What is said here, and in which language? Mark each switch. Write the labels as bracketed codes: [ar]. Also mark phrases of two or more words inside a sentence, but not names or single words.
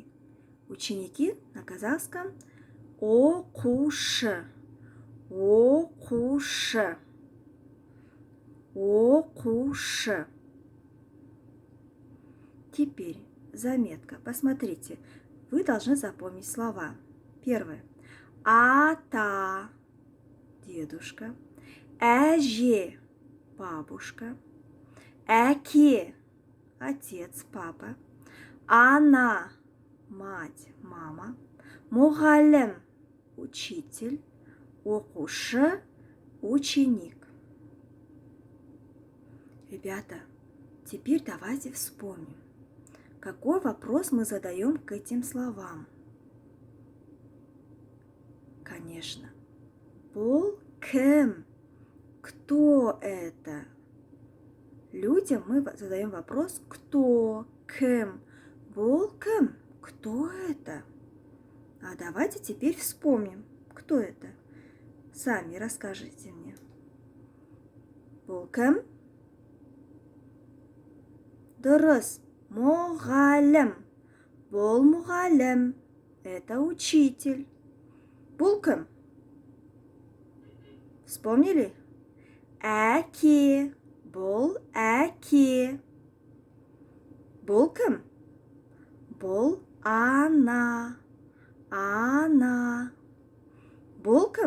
[ru] Ученики на казахском оқушы. [kk] Оқушы. Оқушы. [ru] Теперь заметка. Посмотрите. Вы должны запомнить слова. Первое. [kk] Ата. Дедушка. Әже. Бабушка. Әке. [ru] Отец, папа. Она, мать, мама. [kk] Мұғалім, учитель. Оқушы, ученик. [ru] Ребята, теперь давайте вспомним, какой вопрос мы задаем к этим словам. Конечно, [kk] бұл кім? [ru] Кто это? Людям мы задаем вопрос «кто?», «кем?». [kk] Бұл кім? [ru] Кто это? А давайте теперь вспомним, кто это. Сами расскажите мне. [kk] Бұл кім? Дұрыс, мұғалім. Бұл мұғалім. [ru] Это учитель. [kk] Бұл кім? Вспомнили? Әке. Бұл әке. Бұл кім? Бұл ана. Ана. Бұл кім?